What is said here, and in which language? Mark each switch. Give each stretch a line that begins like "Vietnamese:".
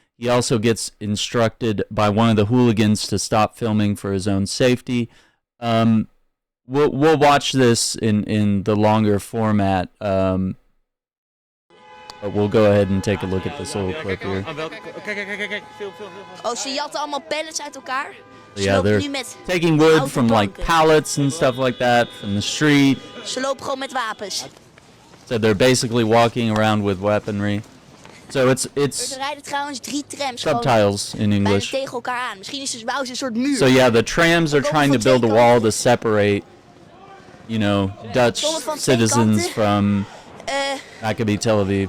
English: He also gets instructed by one of the hooligans to stop filming for his own safety. We'll watch this in the longer format. But we'll go ahead and take a look at this little clip here.
Dutch: Oh, ze jatten allemaal pallets uit elkaar.
English: Yeah, they're taking wood from like pallets and stuff like that from the street.
Dutch: Ze lopen gewoon met wapens.
English: So they're basically walking around with weaponry. So it's
Dutch: Er rijden trouwens 3 trams
English: subtitles in English.
Dutch: tegen elkaar aan. Misschien is bouwen ze een soort muur.
English: So yeah, the trams are trying to build a wall to separate, you know, Dutch citizens from Maccabi Tel Aviv.